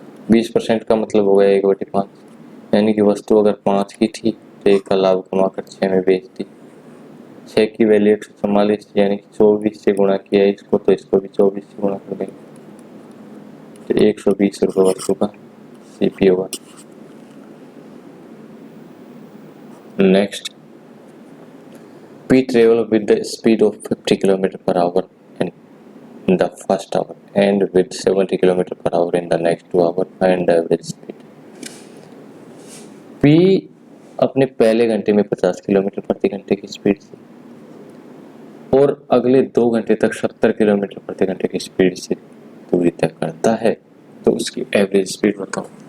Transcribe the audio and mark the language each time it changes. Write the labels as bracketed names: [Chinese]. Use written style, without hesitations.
[Hindi] 20% का मतलब हो गया 1/5, यानी कि वस्तु अगर 5 की थी तो 1 का लाभ कमाकर 6 में बेच दी। 6 की वैल्यू 144 यानी कि 24 से गुणा किया इसको, तो इसको भी 24 से गुणा कर देंगे तो 120 रुपये वस्तु का सीपी होगा। [English] Next, P travel with the speed of 50 km per hour in the first hour and with 70 km per hour in the next 2 hours and average speed. [Hindi] P अपने पहले घंटे में 50 किलोमीटर प्रति घंटे की स्पीड से और अगले 2 घंटे तक 70 किलोमीटर प्रति घंटे की स्पीड से दूरी तय करता है, तो उसकी एवरेज स्पीड बताओ।